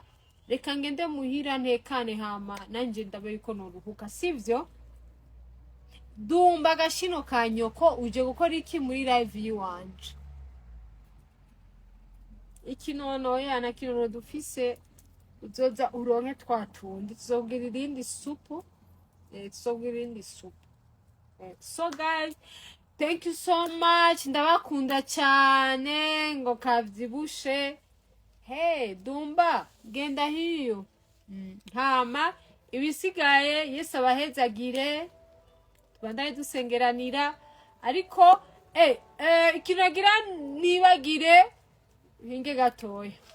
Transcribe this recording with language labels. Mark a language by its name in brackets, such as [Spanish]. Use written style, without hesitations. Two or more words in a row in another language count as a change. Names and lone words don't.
[Rundi] Reka ngende muhira ntekane hama nanje ndabe yuko noruhuka, sivyo? Dumba gashino kanyoko uje gukora iki muri live yiwanje? Ikinono yana kinono dufise uzoza uronke twatundi tuzogira irindi supu. [English] So guys, thank you so much. [Rundi] Ndabakunda cyane ngo kavyibushe. Hey Dumba, genda hiyo. Hama ibisigaye Yesu abahezagire. Tubandaye dusengeranira ariko ikinagira nibagire hinge gatoya.